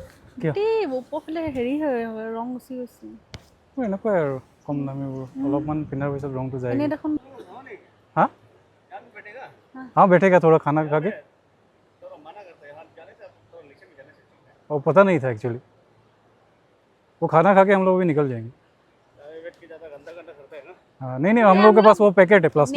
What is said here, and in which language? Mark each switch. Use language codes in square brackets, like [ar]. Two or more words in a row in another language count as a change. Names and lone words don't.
[as] কিয়? গোটেই ওপৰফালে হেৰি হয় ৰং গুচি গৈছে। এনেকুৱাই আৰু কম দামীবোৰ অলপমান পিন্ধাৰ পিছত ৰংটো যায়। এনেই দেখোন [hi] हाँ हाँ, बैठेगा थोड़ा खाना खा के। और पता नहीं था एक्चुअली, वो खाना खा के हम लोग भी निकल जाएंगे। हाँ, नहीं नहीं, हम लोग के पास वो पैकेट है, प्लास्टिक